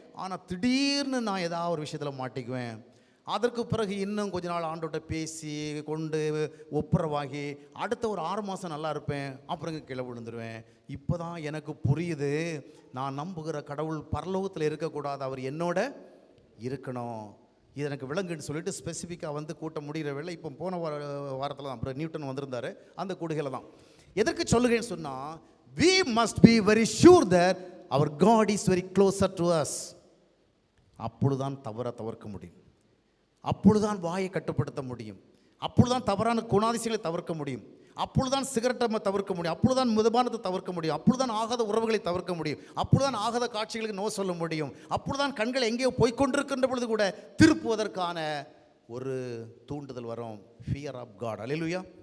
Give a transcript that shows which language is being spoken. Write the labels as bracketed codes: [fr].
[ta] ஆனால் திடீர்னு நான் ஏதாவது ஒரு விஷயத்தில் மாட்டிக்குவேன். அதற்கு பிறகு இன்னும் கொஞ்ச நாள் ஆண்டோட்ட பேசி கொண்டு ஒப்புரவாகி அடுத்த ஒரு 6 மாதம் நல்லா இருப்பேன், அப்புறம் கீழே விழுந்துருவேன். இப்போ தான் எனக்கு புரியுது, நான் நம்புகிற கடவுள் பரலோகத்தில் இருக்கக்கூடாது, அவர் என்னோட இருக்கணும். இது எனக்கு விளங்குன்னு சொல்லிட்டு ஸ்பெசிஃபிக்காக வந்து கூட்டம் முடிகிற வேலை. இப்போ போன வாரத்தில் தான் அப்புறம் நியூட்டன் வந்திருந்தார், அந்த கூடுகையில் தான். எதற்கு சொல்லுகிறேன்னு சொன்னால், [en] we must be very sure that our God is very closer to us. [ta] அப்பொழுதுதான் தவிர்க்க முடியும், அப்பொழுதுதான் வாயை கட்டுப்படுத்த முடியும், அப்பொழுதுதான் தவறான குணாதிசயங்களை தவிர்க்க முடியும், அப்பொழுதுதான் சிகரெட்டை தவிர்க்க முடியும், அப்பொழுதுதான் மிதமானத்தை தவிர்க்க முடியும், அப்பொழுதுதான் ஆகாத உறவுகளை தவிர்க்க முடியும், அப்பொழுதுதான் ஆகாத காட்சிகளுக்கு நோ சொல்ல முடியும், அப்பொழுதுதான் கண்கள் எங்கேயோ போய்கொண்டிருக்கின்ற பொழுது கூட திருப்புவதற்கான ஒரு தூண்டுதல் வரும். Fear of God. அல்லேலூயா.